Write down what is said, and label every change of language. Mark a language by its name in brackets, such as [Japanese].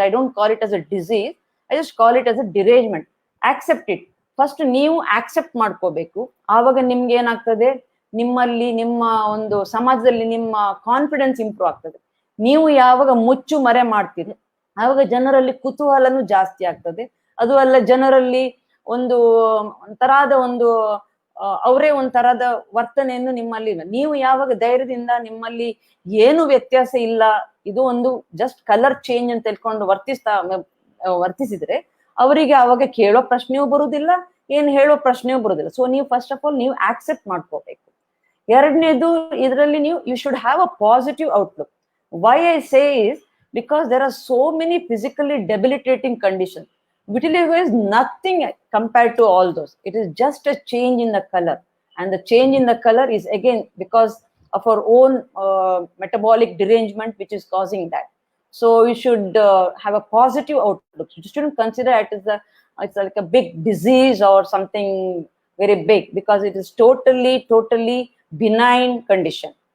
[English] I don't call it as a disease. I just call it as a derangement. Accept it. [Kannada] First ನೀವು accept ಮಾಡ್ಕೋಬೇಕು. ಆವಾಗ ನಿಮ್ಗೆ ಏನಾಗ್ತದೆ, ನಿಮ್ಮಲ್ಲಿ ನಿಮ್ಮ ಒಂದು ಸಮಾಜದಲ್ಲಿ ನಿಮ್ಮ ಕಾನ್ಫಿಡೆನ್ಸ್ ಇಂಪ್ರೂವ್ ಆಗ್ತದೆ. ನೀವು ಯಾವಾಗ ಮುಚ್ಚು ಮರೆ ಮಾಡ್ತೀರಿ ಆವಾಗ ಜನರಲ್ಲಿ ಕುತೂಹಲನೂ ಜಾಸ್ತಿ ಆಗ್ತದೆ. ಅದು ಅಲ್ಲ, ಜನರಲ್ಲಿ ಒಂಥರದ ಅವರೇ ಒಂಥರದ ವರ್ತನೆಯನ್ನು ನಿಮ್ಮಲ್ಲಿ ನೀವು ಯಾವಾಗ ಧೈರ್ಯದಿಂದ ನಿಮ್ಮಲ್ಲಿ ಏನು ವ್ಯತ್ಯಾಸ ಇಲ್ಲ, ಇದು ಒಂದು ಜಸ್ಟ್ ಕಲರ್ ಚೇಂಜ್ ಅಂತ ಹೇಳ್ಕೊಂಡು ವರ್ತಿಸಿದ್ರೆ ಅವರಿಗೆ ಅವಾಗ ಕೇಳೋ ಪ್ರಶ್ನೆಯೂ ಬರುವುದಿಲ್ಲ, ಏನ್ ಹೇಳೋ ಪ್ರಶ್ನೆಯೂ ಬರುವುದಿಲ್ಲ. ಸೊ ನೀವು [English] first of all [Kannada] ನೀವು ಆಕ್ಸೆಪ್ಟ್ ಮಾಡ್ಕೋಬೇಕು. ಎರಡನೇದು, ಇದರಲ್ಲಿ [English] You should have a positive outlook. Why I say is because there are so many physically debilitating condition. Vitiligo is nothing compared to all those. It is just a change in the color, and the change in the color is again because of our own metabolic derangement which is causing that. So you should have a positive outlook. You shouldn't consider it as it's like a big disease or something very big, because it is totally benign condition.